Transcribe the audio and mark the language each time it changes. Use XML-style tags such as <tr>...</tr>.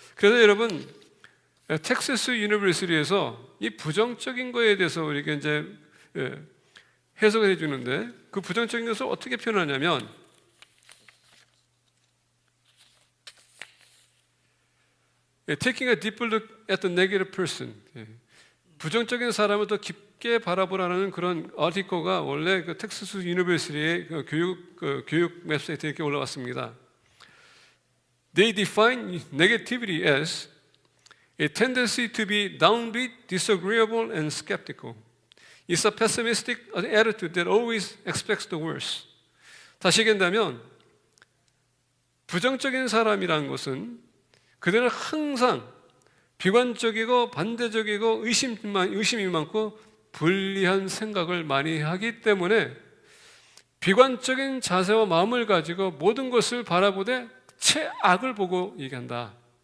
<ko>그래서 여러분 텍사스 유니버시티에서 이 부정적인 거에 대해서 우리가 이제 해석을 해주는데 그 부정적인 것을 어떻게 표현하냐면</ko> <en>taking a deeper look at the negative person.</en> <ko>부정적인 사람을 더 깊게 바라보라는 그런 아티클가 원래 그 텍사스 유니버시티의 교육 웹사이트에 이렇게 올라왔습니다.</ko> <en>They define negativity as a tendency to be downbeat, disagreeable, and skeptical. It's a pessimistic attitude that always expects the worst.</en> <ko>다시 얘기한다면 부정적인 사람이라는 것은 그들은 항상 비관적이고 반대적이고 의심이 많고 불리한 생각을 많이 하기 때문에 비관적인 자세와 마음을 가지고 모든 것을 바라보되 최악을 보고 얘기한다.</ko>